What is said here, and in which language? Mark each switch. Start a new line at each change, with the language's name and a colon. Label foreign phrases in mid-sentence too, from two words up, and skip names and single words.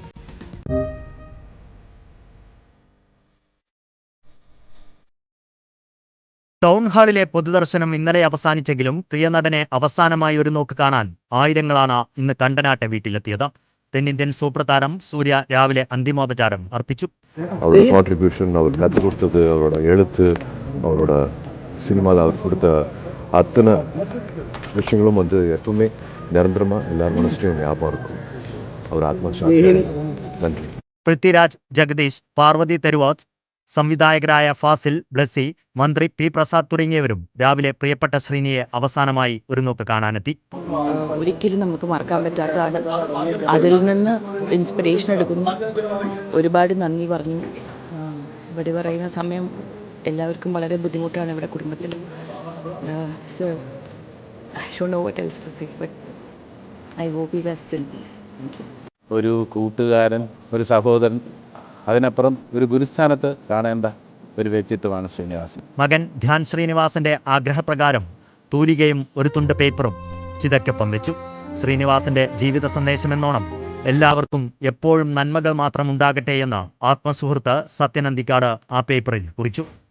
Malayalam: ടൗൺ ഹാളിലെ പൊതുദർശനം ഇന്നലെ അവസാനിച്ചെങ്കിലും പ്രിയനടനെ അവസാനമായി ഒരു നോക്ക് കാണാൻ ആയിരങ്ങളാണ് ഇന്ന് കണ്ടനാട്ടെ വീട്ടിലെത്തിയത്. തെന്നിന്ത്യൻ സൂപ്പർ താരം സൂര്യ രാവിലെ അന്തിമോപചാരം അർപ്പിച്ചു.
Tamil: அவரோட கான்ட்ரிபியூஷன், அவர் கற்றுக் கொடுத்தது, அவரோட எழுத்து, அவரோட சினிமாவில் அவர் கொடுத்த அத்தனை விஷயங்களும் எப்பவுமே நிரந்தரமாக எல்லார் மனசுலையும் ஞாபகம் இருக்கும். அவர் ஆத்மசாந்தி. நன்றி.
Malayalam: പൃഥ്വിരാജ്, ജഗദീഷ്, പാർവതി തെരുവോത്ത്, സംവിധായകരായ ഫാസിൽ, ബ്ലസ്സി, മന്ത്രി പി പ്രസാദ് തുടങ്ങിയവരും രാവിലെ പ്രിയപ്പെട്ട ശ്രീനിയെ അവസാനമായി ഒരു നോക്ക് കാണാനെത്തി. ഒരിക്കലും നമുക്ക് മറക്കാൻ പറ്റാത്തതാണ്. അതിൽ നിന്ന് ഇൻസ്പിറേഷൻ എടുക്കുന്നു. ഒരുപാട് നന്ദി പറഞ്ഞു. ഇവിടെ പറയുന്ന സമയം എല്ലാവർക്കും വളരെ ബുദ്ധിമുട്ടാണ് ഇവിടെ കുടുംബത്തിൽ.
English: So I don't know what else to say, but I hope he rests in peace. Thank you.
Malayalam: ഒരു കൂട്ടുകാരൻ, ഒരു സഹോദരൻ, അതിനപ്പുറം ഒരു ഗുരുസ്ഥാനത്ത് കാണേണ്ട ഒരു വ്യക്തിത്വമാണ് ശ്രീനിവാസൻ. മകൻ ധ്യാൻ ശ്രീനിവാസന്റെ ആഗ്രഹപ്രകാരം തൂലികയും ഒരു തുണ്ട് പേപ്പറും ചിതയ്ക്കൊപ്പം വെച്ചു. ശ്രീനിവാസന്റെ ജീവിത സന്ദേശമെന്നോണം എല്ലാവർക്കും എപ്പോഴും നന്മകൾ മാത്രം ഉണ്ടാകട്ടെ എന്ന് ആത്മസുഹൃത്ത് സത്യനന്ദിക്കാട് ആ പേപ്പറിൽ കുറിച്ചു.